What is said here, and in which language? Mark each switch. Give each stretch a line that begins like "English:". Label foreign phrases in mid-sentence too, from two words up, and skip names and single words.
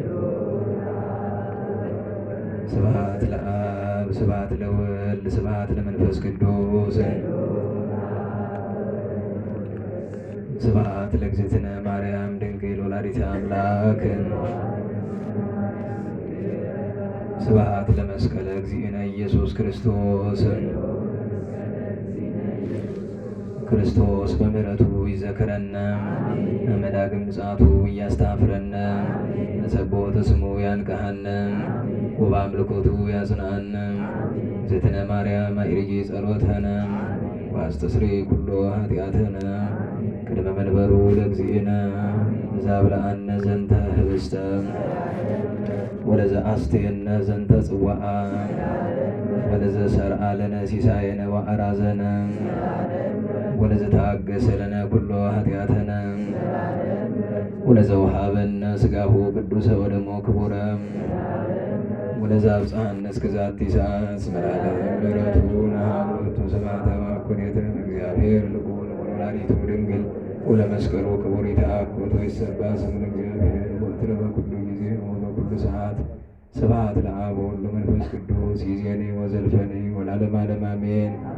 Geez: ስብሐት ለአብ ስብሐት ለወልድ ስብሐት ለመንፈስ ቅዱስ ስብሐት ለእግዝእትነ ማርያም ድንግል ወላዲተ አምላክ ስብሐት ለመስቀለ እግዚእነ ኢየሱስ ክርስቶስ። ክርስቶስ በምሕረቱ ይዘክረነ መዳግም ምጽአቱ እያስታፍረነ በጸቦተ ስሙ ያንቅሐነ ወበአምልኮቱ ያጽንዐነ እግዝእትነ ማርያም አዕርጊ ጸሎተነ ወአስተስሪ ኩሎ ኃጢአተነ ቅድመ መንበሩ ለእግዚእነ ዘአብልዐነ ዘንተ ኅብስተ ወለዘአስተየነ ዘንተ ጽዋዓ ወለዘሰርዐ ለነ ሲሳየነ ወአራዘነ ወለዘተአገሰ ለነ ኩሎ ኃጢአተነ ወለዘወሃበነ ሥጋሁ ቅዱሰ ወደሞ ክቡረ ወለዘአብጽሐነ እስከ ዛቲ ሰዓት እስመ ለዓለመ ምሕረቱ ነሃሉ ስብሐተ ወአኮቴተ እግዚአብሔር ልዑል ወወላዲቱ ድንግል ወለመስቀሉ ክቡር ይትአኮቶ ይትሰብሐ ስሙ ለእግዚአብሔር ወትረ በኩሉ ጊዜ ወበኩሉ ሰዓት ስብሐት ለአብ ወወልድ ወመንፈስ ቅዱስ ይእዜኒ ወዘልፈኒ ወለዓለመ ዓለም አሜን።